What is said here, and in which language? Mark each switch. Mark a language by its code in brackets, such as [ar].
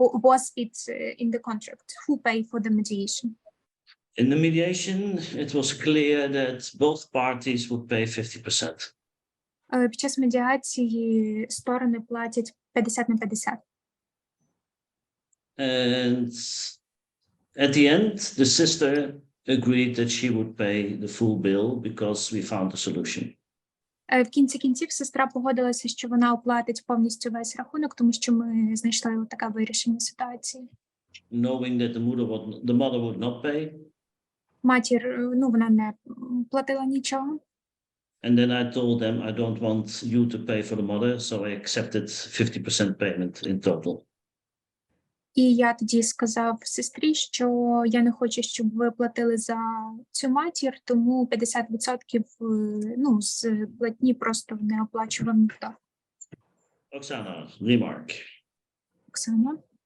[en] Was it in the contract? Who paid for the mediation? In the mediation, it was clear that both parties would pay 50%. [uk] Під час медіації сторони платять 50 на 50. [en] And at the end, the sister agreed that she would pay the full bill because we found a solution. [uk] В кінці кінців сестра погодилася, що вона оплатить повністю весь рахунок, тому що ми знайшли таке вирішення ситуації. [en] Knowing that the mother would not pay. [uk] Матір, вона не платила нічого. [en] And then I told them I don't want you to pay for the mother, so I accepted 50% payment in total. [uk] І я тоді сказав сестрі, що я не хочу, щоб ви платили за цю матір, тому 50% з платні просто не оплачував ніхто. [en] Oksana, remark. [uk] Оксана?